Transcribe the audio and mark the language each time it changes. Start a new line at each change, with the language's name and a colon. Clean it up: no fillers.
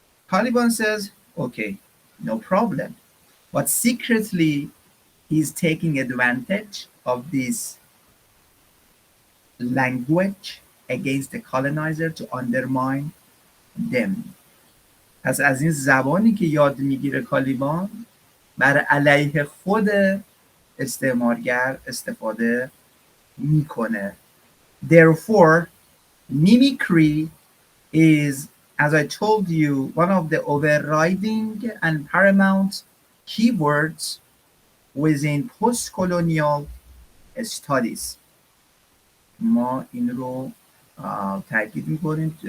English: Caliban says, okay, no problem. But secretly, he's taking advantage of this language against the colonizer to undermine them.
Persian: پس از این زبانی که یاد میگیره کالیبان بر علیه خود استعمارگر استفاده میکنه.
English: Therefore, mimicry is, as I told you, one of the overriding and paramount keywords within post-colonial studies.
Persian: ما این رو تاکید میکنیم.